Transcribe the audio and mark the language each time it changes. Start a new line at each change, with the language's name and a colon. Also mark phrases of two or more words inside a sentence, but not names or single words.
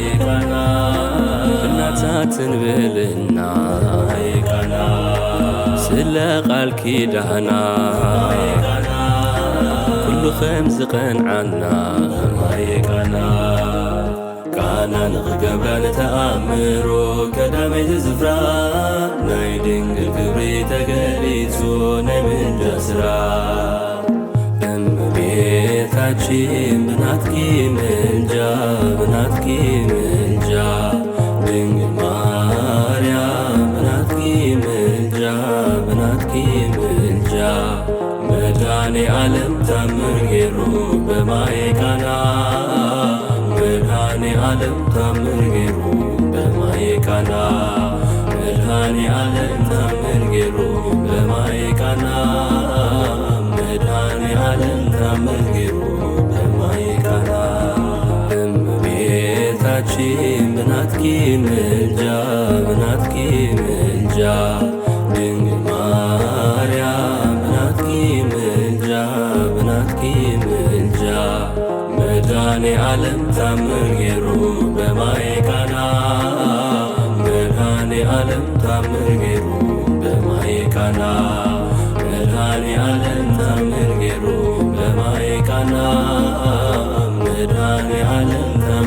Tigrinya: ቃና እናታትን ብልና በማየ ቃና ስለ ቃል ኪዳና በማየ ቃና ኩሉ ኸም ዝቐንዓና በማየ ቃና ቃና ንኽገብራ ተአምሮ ቀዳመይቲ ስፍራ ናይ ድንግል ክብሪ ተገሊጹ ናይ ምልጃ ስራ
Amharic: እመቤታችን በናትኪ ምልጃ በናትኪ ምልጃ ድንግል ማርያም በናትኪ ምልጃ በናትኪ ምልጃ መድኃኔ ዓለም ታምር ጌሩ በማየ ቃና መድኃኔ ዓለም ታምር ጌሩ በማየ ቃና መድኃኔ ዓለም ታምር ጌሩ በማየ ቃና መድኃኔ ዓለም ታምር ጌሩ በማየ ቃና እመቤታችን ብናትኪ ምልጃ ብናትኪ ምልጃ ድንግል ማርያም ብናትኪ ምልጃ ብናትኪ ምልጃ መድኃኔ ዓለም ታምር ጌሩ በማየ ቃና መድኃኔ ዓለም ታምር ጌሩ በማየ ቃና መድኃኔ ዓለም ታምር ጌሩ በማየ ቃና መድኃኔ ዓለም